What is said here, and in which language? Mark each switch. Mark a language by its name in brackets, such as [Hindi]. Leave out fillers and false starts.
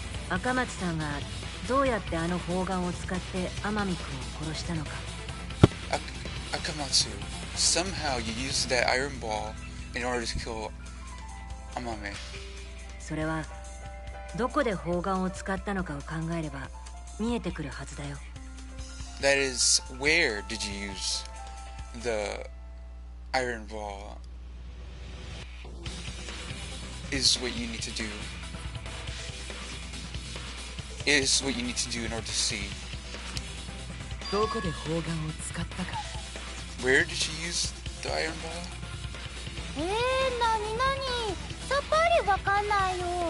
[Japanese] 赤松さんがどうやってあの砲丸を使って天海君を殺したのか。 [English] Akamatsu, somehow you used that iron ball in order to kill Amame. [Japanese] それはどこで砲丸を使ったのかを考えれば見えてくるはずだよ。 [English] That is, where did you use the iron ball? Is what you need to do. Is what you need to do in order to see. [Japanese] どこで砲丸を使ったか。 [English] Where did you use the iron ball? [Japanese] なになに、さっぱりわかんないよ。